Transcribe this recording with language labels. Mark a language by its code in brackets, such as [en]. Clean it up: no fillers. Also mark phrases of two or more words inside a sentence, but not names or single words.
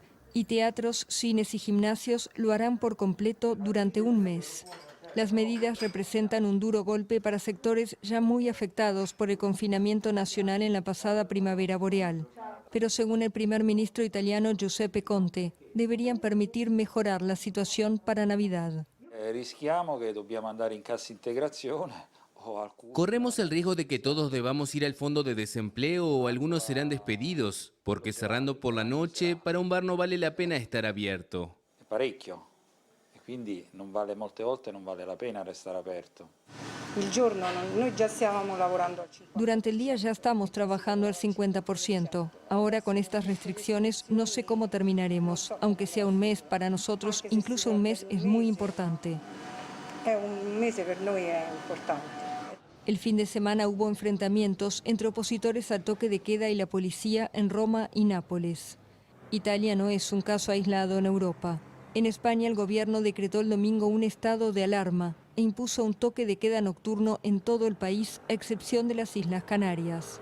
[es] Y teatros, cines y gimnasios lo harán por completo durante un mes. Las medidas representan un duro golpe para sectores ya muy afectados por el confinamiento nacional en la pasada primavera boreal. Pero según el primer ministro italiano Giuseppe Conte, deberían permitir mejorar la situación para Navidad. [it] Rischiamo che dobbiamo andare in cassa integrazione. [es] Corremos el riesgo de que todos debamos ir al fondo de desempleo o algunos serán despedidos, porque cerrando por la noche, para un bar no vale la pena estar abierto. [it] Parecchio. E quindi molte volte non vale la pena restare aperto. Noi già stavamo lavorando al 50%. [es] Durante el día ya estamos trabajando al 50%. Ahora con estas restricciones no sé cómo terminaremos. Aunque sea un mes, para nosotros incluso un mes es muy importante. [it] Un mese per noi è importante. [es] El fin de semana hubo enfrentamientos entre opositores al toque de queda y la policía en Roma y Nápoles. Italia no es un caso aislado en Europa. En España el gobierno decretó el domingo un estado de alarma e impuso un toque de queda nocturno en todo el país, a excepción de las Islas Canarias.